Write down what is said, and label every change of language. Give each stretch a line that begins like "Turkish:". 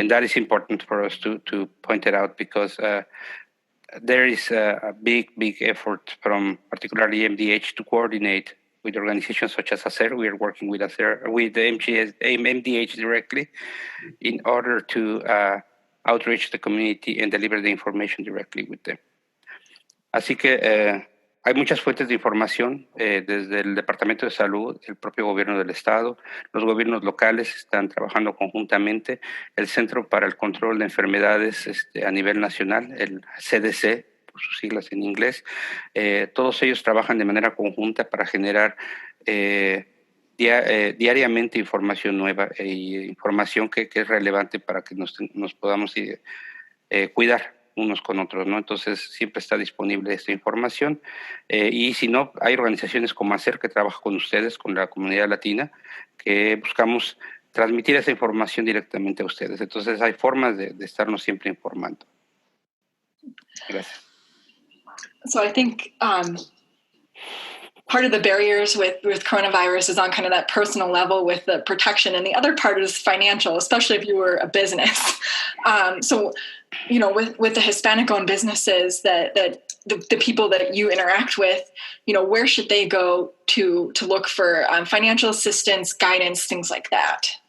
English: And that is important for us to point it out, because there is a big effort from particularly MDH to coordinate with organizations such as HACER. We are working with HACER, with the MDH directly, in order to outreach the community and deliver the information directly with them.
Spanish: Así que hay muchas fuentes de información, desde el Departamento de Salud, el propio gobierno del Estado, los gobiernos locales están trabajando conjuntamente, el Centro para el Control de Enfermedades a nivel nacional, el CDC, por sus siglas en inglés, todos ellos trabajan de manera conjunta para generar diariamente información nueva e información que es relevante para que nos podamos cuidar unos con otros, ¿no? Entonces siempre está disponible esta información, y si no, hay organizaciones como HACER que trabaja con ustedes, con la comunidad latina, que buscamos transmitir esa información directamente a ustedes. Entonces hay formas de estarnos siempre informando. Gracias.
English: So I think part of the barriers with coronavirus is on kind of that personal level with the protection, and the other part is financial, especially if you were a business. So, with the Hispanic-owned businesses, that the people that you interact with, where should they go to look for financial assistance, guidance, things like that?